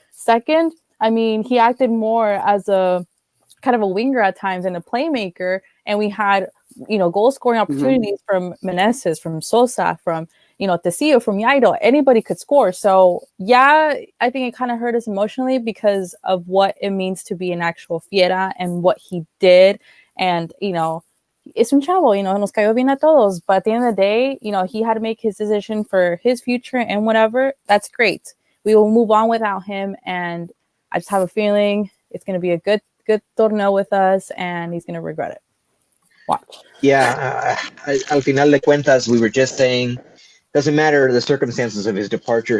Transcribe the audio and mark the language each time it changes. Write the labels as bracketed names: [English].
[English] Second, he acted more as a kind of a winger at times and a playmaker, and we had goal scoring opportunities from Meneses, from Sosa, from Tecillo, from Yairo. Anybody could score. So I think it kind of hurt us emotionally because of what it means to be an actual fiera and what he did. [Spanish] And es un chavo, nos cayó bien a todos. [English] But at the end of the day, he had to make his decision for his future and whatever. That's great. We will move on without him, and I just have a feeling it's going to be a good torneo with us, and he's going to regret it. Watch. Yeah, [Spanish] al final de cuentas, [English] we were just saying, doesn't matter the circumstances of his departure.